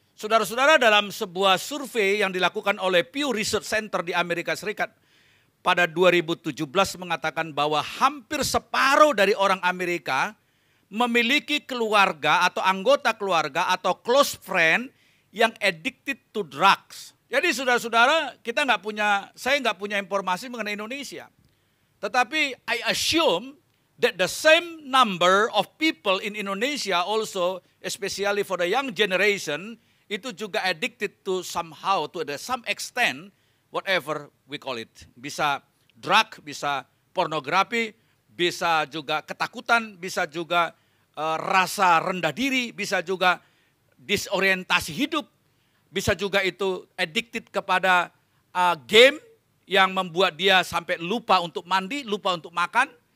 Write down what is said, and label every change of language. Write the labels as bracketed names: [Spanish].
[Indonesian] Saudara-saudara, dalam sebuah survei yang dilakukan oleh Pew Research Center di Amerika Serikat, pada 2017 mengatakan bahwa hampir separuh dari orang Amerika memiliki keluarga atau anggota keluarga atau [English] close friend [Indonesian] yang [English] addicted to drugs. [Indonesian] Jadi saudara-saudara, saya nggak punya informasi mengenai Indonesia. Tetapi [English] I assume that the same number of people in Indonesia also, especially for the young generation, [Indonesian] itu juga [English] addicted to somehow, to some extent, whatever we call it. [Indonesian] Bisa drug, bisa pornografi, bisa juga ketakutan, bisa juga rasa rendah diri, bisa juga disorientasi hidup, bisa juga itu addicted kepada game yang membuat dia sampai lupa untuk mandi, lupa untuk makan.